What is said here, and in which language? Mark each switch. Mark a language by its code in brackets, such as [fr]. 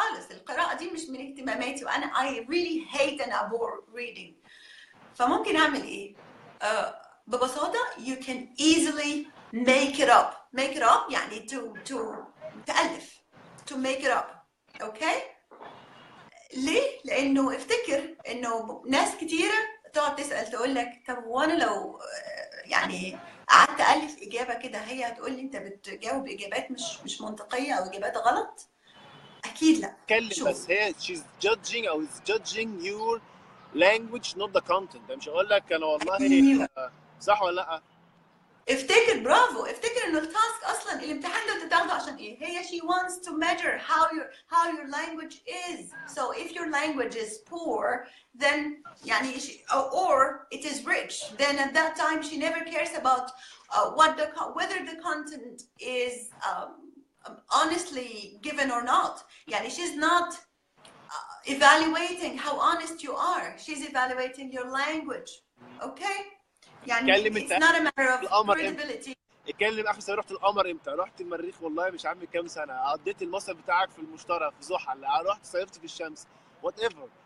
[ar] القراءة دي مش من اهتماماتي، وأنا [en] I really hate and abhor reading. [ar] فممكن أعمل إيه؟ ببساطة [en] you can easily make it up. Make it up [ar] يعني تألف. [en] To make it up. Okay? [ar] ليه؟ لأنه افتكر إنه ناس كتيرة تقعد تسأل تقول لك طب وأنا لو يعني قعدت ألف إجابة كده هي هتقول لي أنت بتجاوب إجابات مش منطقية أو إجابات غلط؟ أكيد لا. اتكلم بس هي [en] she's judging [ar] أو [en] is judging your language not the content. [ar] مش هقول لك أنا والله صح ولا لأ؟ افتكر برافو، افتكر انه التاسك اصلا الامتحان ده بتاخده عشان ايه؟ هي [en] she wants to measure how your language is. So if your language is poor then [ar] يعني [en] or it is rich, then at that time she never cares about whether the content is honestly given or not. [ar] يعني [en] she's not evaluating how honest you are. She's evaluating your language. Okay? [ar] يعني [en] it's not a matter of credibility. [ar] اتكلم اخي رحت القمر امتى؟ رحت المريخ والله مش عارف كام سنه، قضيت المصيف بتاعك في المشتري في زحل، رحت صيفت في الشمس، وات ايفر.